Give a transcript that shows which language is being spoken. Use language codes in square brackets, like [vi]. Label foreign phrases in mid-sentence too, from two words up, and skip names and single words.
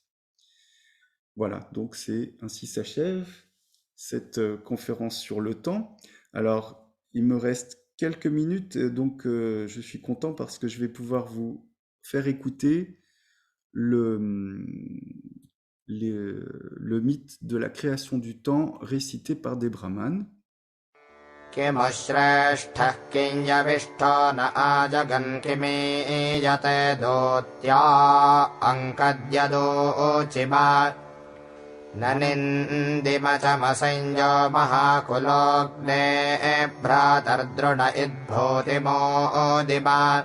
[fr] Voilà, donc ainsi s'achève cette conférence sur le temps. Alors, il me reste quelques minutes, donc je suis content parce que je vais pouvoir vous faire écouter le mythe de la création du temps récité par des brahmanes. [sa] किमश्रेष्ठः किञ्जविष्ठो न आजगन् किमीयते दोत्या अङ्कद्यदोचिमा न निन्दिमचमसंयो महाकुलोऽग्ने भ्रातर्दृढ इद्भूतिमोदिमा